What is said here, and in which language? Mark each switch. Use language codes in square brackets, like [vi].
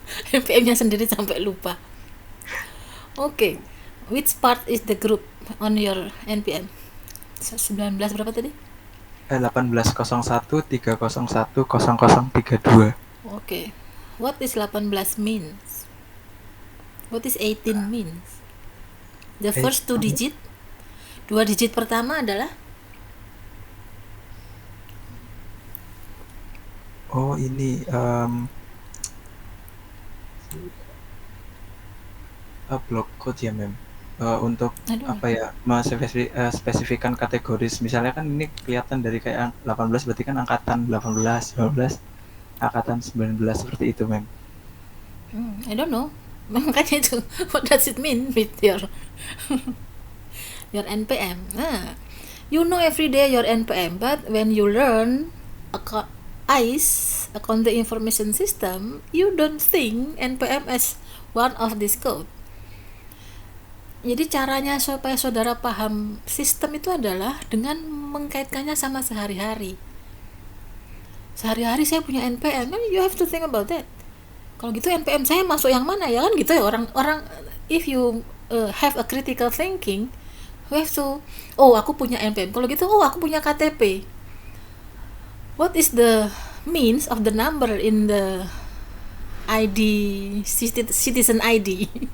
[id] NPM-nya sendiri sampai lupa. Oke. [en] Which part is the group on your NPM? [id] 19 berapa tadi? 1801 301 0032. [en] Oke. What is 18 means? What is 18 means? The first two digit. [id] 2 digit pertama adalah ini block code ya mem. Untuk apa ya, spesifikkan kategoris. Misalnya kan ini kelihatan dari kayak 18 berarti kan angkatan 18, 19, angkatan 19 seperti itu mem. [en] I don't know. [id] Makanya itu, [en] what does it mean with your NPM? You know every day your NPM, but when you learn ICE, Accounting Information System, you don't think NPM as one of this code. [id] Jadi caranya supaya saudara paham sistem itu adalah dengan mengkaitkannya sama sehari-hari. Sehari-hari saya punya NPM, [en] you have to think about that. [id] Kalau gitu NPM saya masuk yang mana ya, kan gitu ya, orang [en] if you have a critical thinking, you have to, [id] aku punya NPM, kalau gitu aku punya KTP. [en] What is the means of the number in the ID, citizen ID?